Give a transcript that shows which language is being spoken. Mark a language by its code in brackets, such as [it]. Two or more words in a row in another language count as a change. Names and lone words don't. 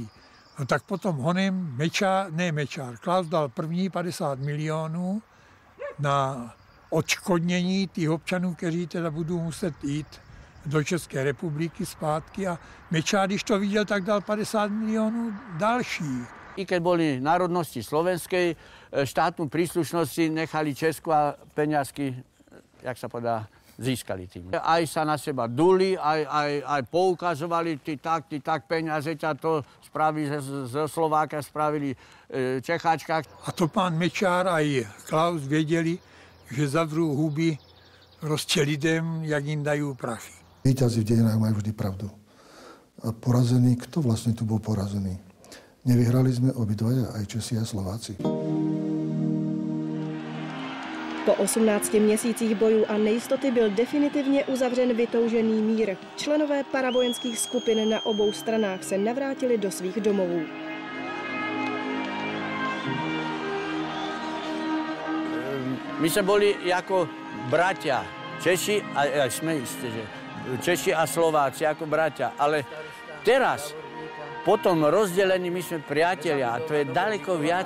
[cs] No tak potom honem Klaus dal první 50 milionů na odškodnění těch občanů, kteří teda budou muset jít do České republiky zpátky. A Mečiar, když to viděl, tak dal 50 milionů další. [sk] I keď boli národnosti slovenskej, štátnu príslušnosť si nechali Česku a peňazky, jak sa povedá, získali tým. Aj sa na seba duli, aj poukazovali, ty tak peniaze ťa to spraví, zo Slováka spravili Čecháčka. [cs] A to pán Mečiar aj Klaus věděli, že [sk] zavrú huby [cs] prostě lidem, jak jim dají prachy. [sk] Víťazi v dejinách majú vždy pravdu. A porazený, kto vlastne tu bol porazený? Nevyhrali sme obidvaja, aj Česi a Slováci. [cs] Po 18 měsících bojů a nejistoty byl definitivně uzavřen vytoužený mír. Členové paravojenských skupin na obou stranách se navrátili do svých domovů. [sk] My sme boli ako bratia, Češi, a sme isté, že Češi a Slováci ako bratia, ale teraz po tom rozdelení my sme priatelia a to je daleko viacej.